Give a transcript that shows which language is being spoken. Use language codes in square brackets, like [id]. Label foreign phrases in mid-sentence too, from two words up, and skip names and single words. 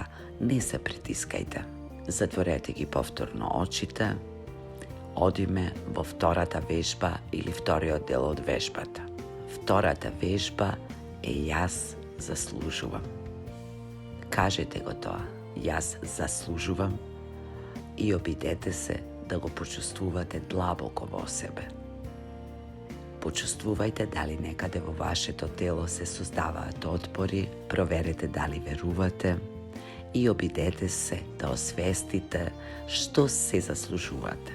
[mk] Не се притискајте. Затворете ги повторно очите. Одиме во втората вежба или вториот дел од вежбата. Втората вежба е јас заслужувам. Кажете го тоа. Jaz zaslužuvam i obidete se da го почувствувате длабоко во себе. Почувствувајте дали некаде во вашето тело се создаваат отпори, проверете дали верувате и обидете се да освестите што се заслужувате.